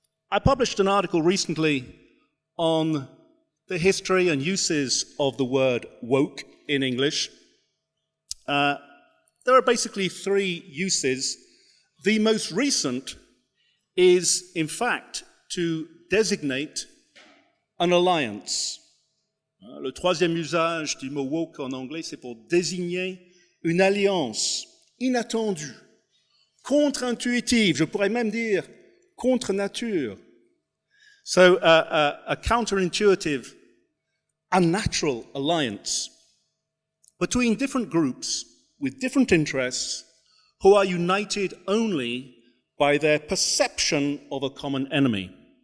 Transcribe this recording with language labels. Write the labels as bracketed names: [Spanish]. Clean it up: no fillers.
[English] I published an article recently on the history and uses of the word woke in English. There are basically three uses. The most recent is, in fact, to designate an alliance. [French] Le troisième usage du mot woke en anglais, c'est pour désigner une alliance inattendue, contre-intuitive, je pourrais même dire contre nature. [English] So a counterintuitive, unnatural alliance between different groups with different interests who are united only by their perception of a common enemy.